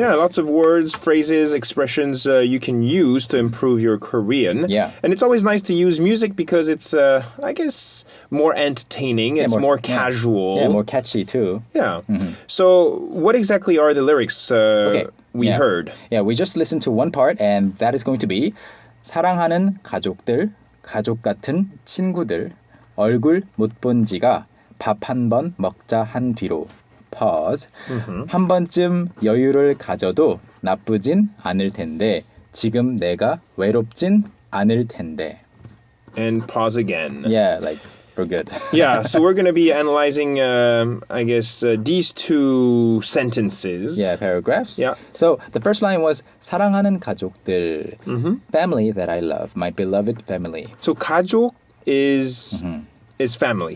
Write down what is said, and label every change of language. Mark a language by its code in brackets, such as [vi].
[en] Yeah, lots of words, phrases, expressions you can use to improve your Korean. Yeah. And it's always nice to use music because it's, I guess, more entertaining. It's more casual. Yeah, more catchy too. Yeah. So what exactly are the lyrics we heard? Yeah, we just listened to one part, and that is going to be [ko] 사랑하는 가족들, 가족 같은 친구들, 얼굴 못 본 지가 밥 한 번 먹자 한 뒤로. [en] Pause. [ko] 한 번쯤 여유를 가져도 나쁘진 않을 텐데 지금 내가 외롭진 않을 텐데. [en] And pause again. Yeah, like we're good. Yeah, so we're going to be analyzing, I guess, these 2 sentences. Yeah, paragraphs. Yeah. So the first line was [ko] 사랑하는 가족들, [en] family that I love, my beloved family. So 가족 is family.